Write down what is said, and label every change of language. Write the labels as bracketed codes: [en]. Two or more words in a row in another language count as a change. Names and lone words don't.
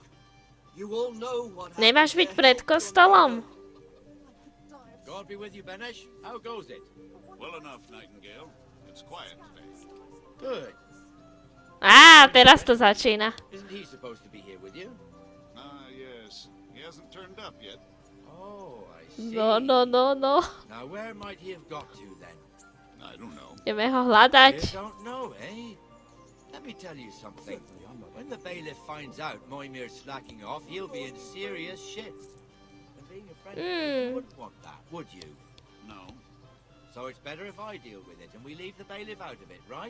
[en] You all know what [sk] Nemáš byť pred kostolom. [en] God be with you, Benesh. How goes it? Well enough, Nightingale. It's quiet today. Good. [sk] Á, teraz to začína. [en] Isn't he supposed to be here with you? Yes. He hasn't turned up yet. Oh, I see. No. Now where might he have got to then? I don't know. [sk] Ideme ho hľadať. [en] You don't know, eh? Let me tell you something. When the bailiff finds out Moimir's slacking off, he'll be in serious shit. And being a friend, you wouldn't want that, would you? No. So it's better if I deal with it and we leave the bailiff out of it, right?